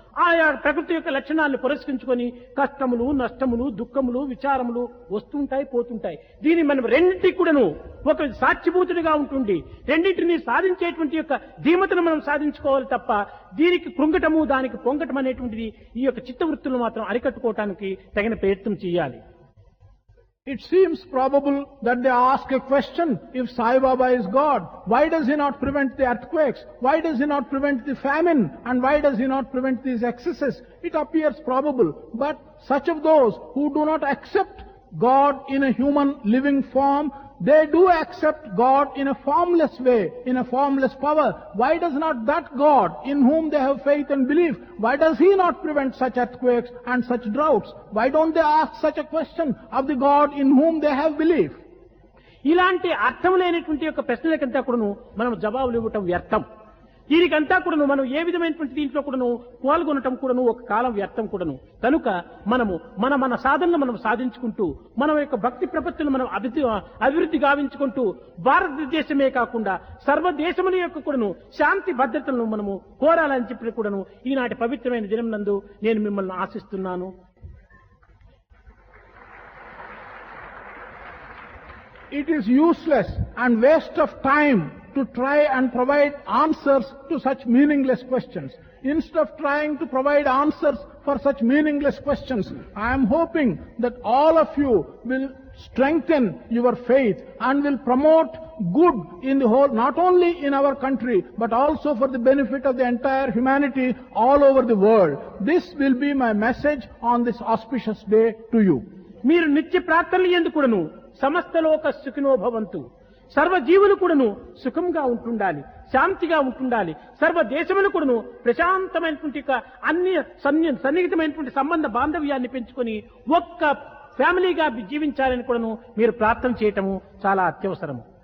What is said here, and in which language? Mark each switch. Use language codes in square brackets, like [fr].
[te] ఆయా ప్రకృతి యొక్క లక్షణాలను పురస్కరించుకొని కష్టములు, నష్టములు, దుఃఖములు, విచారములు వస్తుంటాయి, పోతుంటాయి. దీన్ని మనం రెండింటికి కూడాను ఒక సాక్షిభూతుడిగా ఉంటుంది. రెండింటిని సాధించేటువంటి యొక్క ధీమతను మనం సాధించుకోవాలి తప్ప దీనికి కృంగటము, దానికి పొంగటం అనేటువంటిది ఈ యొక్క చిత్తవృత్తులను మాత్రం అరికట్టుకోవటానికి తగిన ప్రయత్నం చేయాలి. [en] It seems probable that they ask a question, if Sai Baba is God, why does he not prevent the earthquakes? Why does he not prevent the famine? And why does he not prevent these excesses? It appears probable, but such of those who do not accept God in a human living form, they do accept God in a formless way, in a formless power. Why does not that God, in whom they have faith and belief, why does he not prevent such earthquakes and such droughts? Why don't they ask such a question of the God in whom they have belief? [te] ఇలాంటి అర్థం లేనటువంటి యొక్క ప్రశ్నలకంతా కూడాను మనం జవాబులు ఇవ్వటం వ్యర్థం. దీనికంతా కూడాను మనం ఏ విధమైనటువంటి దీంట్లో కూడాను పాల్గొనటం కూడాను ఒక కాలం వ్యర్థం కూడాను. కనుక మనము మన సాధనలు మనం సాధించుకుంటూ మన యొక్క భక్తి ప్రపత్తులు మనం అభివృద్ధి గావించుకుంటూ భారతదేశమే కాకుండా సర్వదేశముల యొక్క కూడాను శాంతి భద్రతలను మనము కోరాలని చెప్పి కూడాను ఈనాటి పవిత్రమైన దినం నందు నేను మిమ్మల్ని ఆశిస్తున్నాను. [en] It is useless and waste of time to try and provide answers to such meaningless questions. Instead of trying to provide answers for such meaningless questions, I am hoping that all of you will strengthen your faith and will promote good in the whole, not only in our country, but also for the benefit of the entire humanity all over the world. This will be my message on this auspicious day to you. [te] మీరు నిత్య ప్రార్థనలు ఎందుకును సమస్త లోక సుఖినో భవంతు, సర్వజీవులు కూడాను సుఖంగా ఉంటుండాలి, శాంతిగా ఉంటుండాలి, సర్వ దేశములు కూడాను ప్రశాంతమైనటువంటి అన్ని సన్నిహితమైనటువంటి సంబంధ బాంధవ్యాన్ని పెంచుకొని ఒక్క ఫ్యామిలీగా జీవించాలని కూడాను మీరు ప్రార్థన చేయటము చాలా అత్యవసరము.